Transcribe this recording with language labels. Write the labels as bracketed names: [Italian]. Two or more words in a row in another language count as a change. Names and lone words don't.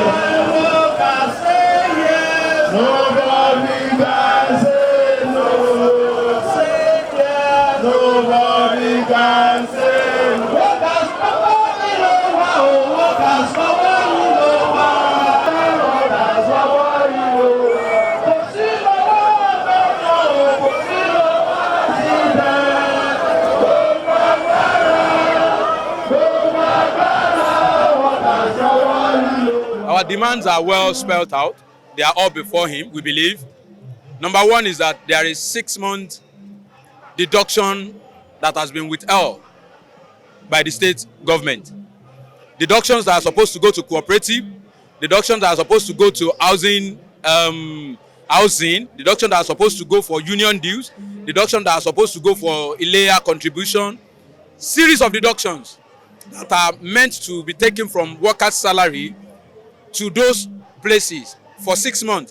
[English] When workers say yes, nobody can say no. Say yes. Nobody can say no. Workers nobody know how. Workers nobody know how. Workers nobody know. [Yoruba] Kò sí lọ́wọ́ ọ̀dọ́ kò sí lọ́wọ́ síbẹ̀. Gbogbo agbára, [English] workers nobody know. Our demands are well spelled out. They are all before him, we believe. Number one is that there is 6 months deduction that has been withheld by the state government. Deductions that are supposed to go to cooperative, deductions that are supposed to go to housing, deductions that are supposed to go for union dues, deductions that are supposed to go for Ilea contribution, series of deductions that are meant to be taken from workers' salary to those places for 6 months.